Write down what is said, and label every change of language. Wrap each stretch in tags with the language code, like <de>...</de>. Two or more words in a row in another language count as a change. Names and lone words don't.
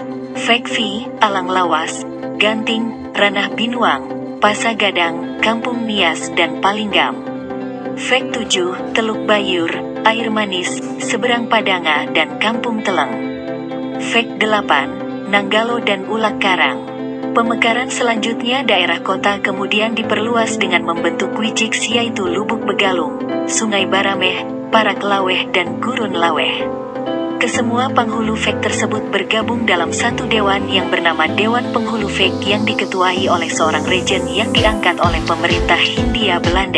<id>Fek V, Alang Lawas, Ganting, Ranah Binuang, Pasagadang, Kampung Nias dan Palinggam. Fek 7, Teluk Bayur, Air Manis, Seberang Padanga dan Kampung Teleng. Fek 8, Nanggalo dan Ulak Karang. Pemekaran selanjutnya daerah kota kemudian diperluas dengan membentuk Wijiks yaitu Lubuk Begalung, Sungai Barameh, Parak Laweh dan Gurun Laweh. Kesemua penghulu Fek tersebut bergabung dalam satu dewan yang bernama Dewan Penghulu Fek yang diketuai oleh seorang rejen yang diangkat oleh pemerintah Hindia Belanda.</id>